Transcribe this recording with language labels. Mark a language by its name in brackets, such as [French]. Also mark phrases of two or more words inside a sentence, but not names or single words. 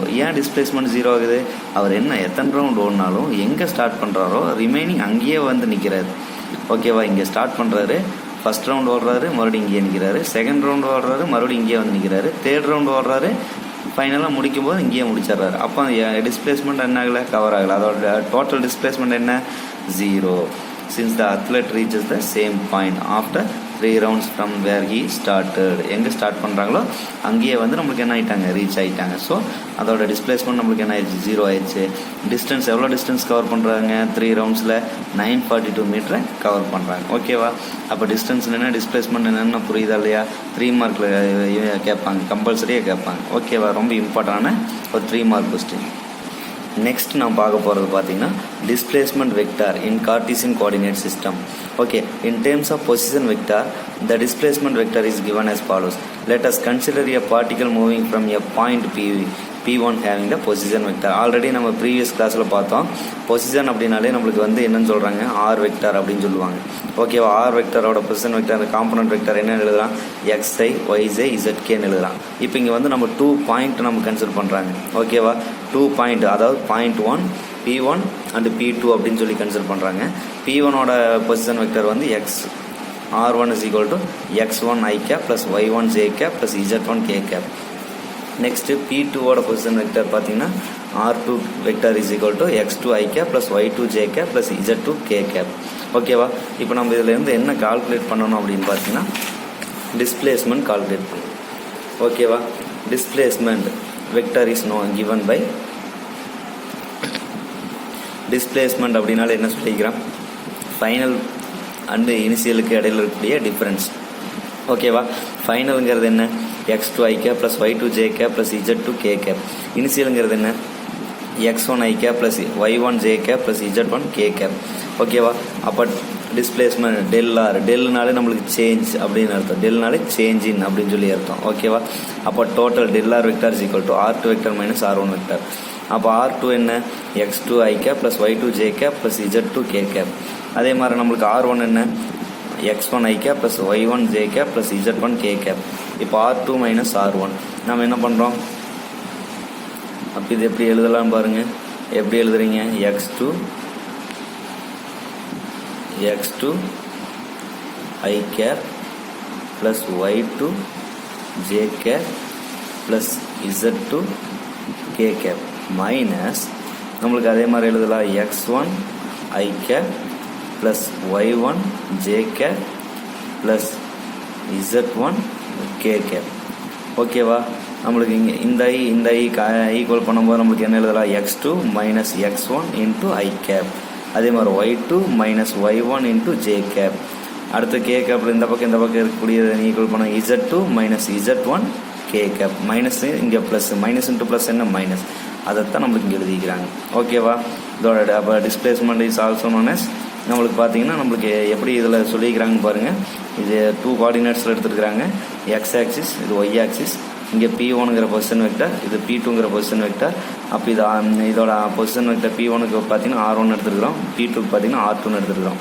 [Tamil] ஏன் டிஸ்பிளேஸ்மெண்ட் 0 ஆகுது, அவர் என்ன எத்தனை ரவுண்ட் ஓடினாலும் எங்கே ஸ்டார்ட் பண்ணுறாரோ ரிமைனிங் அங்கேயே வந்து நிற்கிறாரு. ஓகேவா. இங்கே ஸ்டார்ட் பண்ணுறாரு, [English] first round [Tamil] ஓடுறாரு, மறுபடியும் இங்கே நிற்கிறாரு. [English] second round [Tamil] ஓடுறாரு, மறுபடியும் இங்கேயே வந்து நிற்கிறாரு. [English] third round [Tamil] ஓடுறாரு, ஃபைனலாக முடிக்கும் போது இங்கேயே முடிச்சிடுறாரு. அப்போ டிஸ்பிளேஸ்மெண்ட் என்ன ஆகலை, கவர் ஆகலை. அதோட [English] total displacement [Tamil] என்ன, 0. [English] Since the athlete reaches the same point after 3 rounds from where he started. [Tamil] எங்கே ஸ்டார்ட் பண்ணுறாங்களோ அங்கேயே வந்து நம்மளுக்கு என்ன ஆகிட்டாங்க, ரீச் ஆகிட்டாங்க. ஸோ அதோட டிஸ்பிளேஸ்மெண்ட் நம்மளுக்கு என்ன ஆயிடுச்சு, 0 ஆயிடுச்சு. டிஸ்டன்ஸ் எவ்வளோ [English] distance cover [Tamil] பண்ணுறாங்க, 3 ரவுண்ட்ஸில் 942 மீட்டரை கவர் பண்ணுறாங்க. ஓகேவா. அப்போ டிஸ்டன்ஸ் என்ன, டிஸ்பிளேஸ்மெண்ட் என்னென்ன புரியுதா இல்லையா. 3 மார்க்கில் கேட்பாங்க, கம்பல்சரியாக கேட்பாங்க. ஓகேவா. ரொம்ப இம்பார்ட்டண்டான ஒரு 3 [English] mark question. [Tamil] நெக்ஸ்ட் நான் பார்க்க போகிறது பார்த்தீங்கன்னா [English] displacement vector in Cartesian coordinate system. [Tamil] ஓகே, [English] in terms of position vector the displacement vector is given as follows. Let us consider a particle moving from a point P1 having the position vector. [Tamil] ஆல்ரெடி நம்ம [English] previous classில் [Tamil] பார்த்தோம். பொசிஷன் அப்படின்னாலே நம்மளுக்கு வந்து என்னன்னு சொல்கிறாங்க, [English] R vector [Tamil] அப்படின்னு சொல்லுவாங்க. ஓகேவா. [English] R vectorஓட position vector, [Tamil] அந்த [English] component vector [Tamil] என்ன எழுதலாம், xi yj zkன்னு எழுதலாம். இப்போ இங்கே வந்து நம்ம 2 பாயிண்ட் நம்ம கன்சிடர் பண்ணுறாங்க. ஓகேவா. 2 பாயிண்ட், அதாவது [English] point 1 P1 and P2 [Tamil] அப்படின்னு சொல்லி கன்சிடர் பண்ணுறாங்க. [English] P1ஓட position vector வந்து R1 is equal to x1 i cap plus y1 j cap plus z1 k cap. நெக்ஸ்ட்டு P2ஓட position vector பார்த்தீங்கன்னா R2 vector is equal to x2 i cap plus y2 j cap plus z2 k cap. [Tamil] ஓகேவா. இப்போ நம்ம இதிலேருந்து என்ன கால்குலேட் பண்ணணும் அப்படின்னு பார்த்தீங்கன்னா [English] displacement calculate [Tamil] பண்ணணும். ஓகேவா. [English] displacement vector is given by displacement [Tamil] அப்படின்னால என்ன சொல்லிக்கிறோம், [English] final and initialக்கு [Tamil] இடையில இருக்கக்கூடிய டிஃப்ரென்ஸ். ஓகேவா. ஃபைனலுங்கிறது என்ன, [English] x2 i cap plus y2 j cap plus z2 k cap. [Tamil] இனிஷியலுங்கிறது என்ன, [English] x1 i cap plus y1 j cap plus z1 k cap. [Tamil] ஓகேவா. அப்போ டிஸ்பிளேஸ்மெண்ட் டெல்னாலே நம்மளுக்கு சேஞ்ச் அப்படின்னு அர்த்தம். டெல்னாலே [English] change in [Tamil] அப்படின்னு சொல்லி அர்த்தம். ஓகேவா. [English] அப்போ total del vector is equal to R2 vector minus R1 vector. [Tamil] அப்போ R2 என்ன, [English] x2 i cap plus y2 j cap plus z2 k cap. [Tamil] அதே மாதிரி நம்மளுக்கு R1 என்ன, [English] x1 i cap plus y1 j cap plus z1 k cap. [Tamil] இப்போ [English] R2 minus R1 [Tamil] நம்ம என்ன பண்ணுறோம், அப்போ இது எப்படி எழுதலாம் பாருங்கள். எப்படி எழுதுறீங்க, [English] x2 i cap plus y2 j cap plus z2 k cap மைனஸ் [Tamil] நம்மளுக்கு அதே மாதிரி எழுதலாம் [English] x1 i cap plus y1 j cap plus z1 k cap. [Tamil] ஓகேவா. நம்மளுக்கு இங்கே இந்த ஐ ஈக்குவல் பண்ணும்போது நம்மளுக்கு என்ன எழுதலாம், [English] x2 minus x1 into i cap. [Tamil] அதே மாதிரி [English] y2 minus y1 into j cap. [Tamil] அடுத்து [English] k cap [Tamil] இந்த பக்கம் இருக்கக்கூடியதை ஈக்குவல் பண்ண [English] z2 minus z1 k cap. [Tamil] மைனஸ் இங்கே ப்ளஸ், [English] minus into plus [Tamil] என்ன, மைனஸ். அதைத்தான் நம்மளுக்கு இங்கே எழுதிக்கிறாங்க. ஓகேவா. இதோட அப்போ [English] displacement is also known as, [Tamil] நம்மளுக்கு பார்த்தீங்கன்னா நம்மளுக்கு எப்படி இதில் சொல்லிக்கிறாங்கன்னு பாருங்கள். இது 2 கோஆர்டினேட்ஸில் எடுத்துருக்குறாங்க. [English] X axis, இது Y axis. [Tamil] இங்கே P1ங்கிற [English] position vector, [Tamil] இது P2ங்கிற [English] position vector. [Tamil] அப்போ இதோட [English] position vector [Tamil] P1க்கு பார்த்தீங்கன்னா R1 எடுத்துருக்குறோம், P2க்கு பார்த்தீங்கன்னா R2 எடுத்துருக்குறோம்.